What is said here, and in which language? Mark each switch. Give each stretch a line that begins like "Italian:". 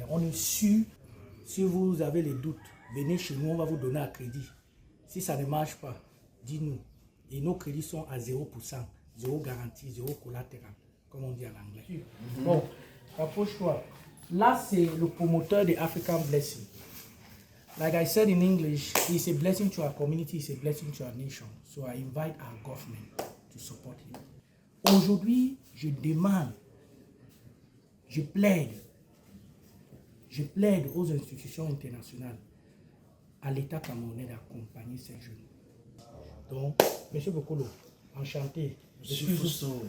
French: On est sûr, si vous avez les doutes, venez chez nous, on va vous donner un crédit. Si ça ne marche pas, dis-nous. Et nos crédits sont à 0%. Zéro garantie, zéro collatéral, comme on dit en anglais. Bon, rapproche-toi. Là, c'est le promoteur de African Blessing.
English: Like I said in English, it's a blessing to our community, it's a blessing to our nation. So I invite our government to support him.
French: Aujourd'hui, je demande, je plaide aux institutions internationales, à l'État camerounais d'accompagner ces jeunes. Donc, M. Bikolo, enchanté. Je suis Fousso.